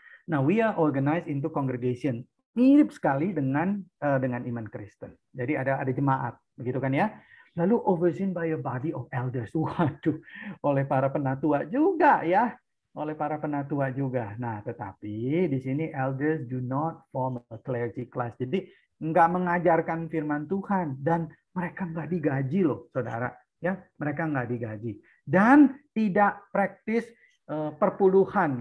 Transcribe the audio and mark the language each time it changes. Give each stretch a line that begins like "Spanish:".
English: Nah, we are organized into congregation.
Indonesian: Mirip sekali dengan iman Kristen. Jadi ada jemaat, begitu kan ya?
English: Lalu overseen by a body of elders.
Indonesian: Waduh, oleh para penatua juga ya. Oleh para penatua juga. Nah, tetapi di sini
English: elders do not form a clergy class.
Indonesian: Jadi nggak mengajarkan firman Tuhan dan mereka nggak digaji loh, saudara. Ya, mereka nggak digaji dan tidak praktis perpuluhan.